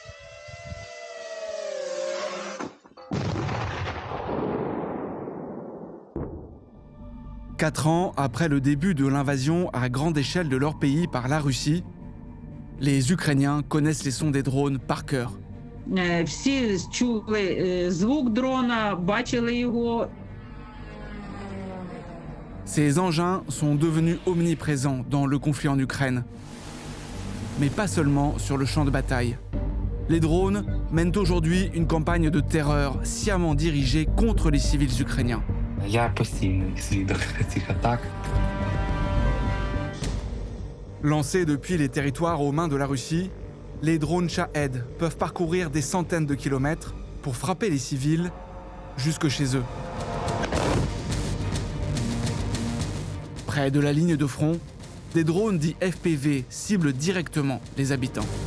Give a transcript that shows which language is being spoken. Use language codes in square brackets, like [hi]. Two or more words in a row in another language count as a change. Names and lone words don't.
[fr] Quatre ans après le début de l'invasion à grande échelle de leur pays par la Russie, les Ukrainiens connaissent les sons des drones par cœur. [uk] Всі чули звук дрона, бачили його. [fr] Ces engins sont devenus omniprésents dans le conflit en Ukraine. Mais pas seulement sur le champ de bataille. Les drones mènent aujourd'hui une campagne de terreur sciemment dirigée contre les civils ukrainiens. [uk] Я постійний свідок цих атак. [fr] Lancés depuis les territoires aux mains de la Russie, les drones Shahed peuvent parcourir des centaines de kilomètres pour frapper les civils jusque chez eux. Près de la ligne de front, des drones dits FPV ciblent directement les habitants.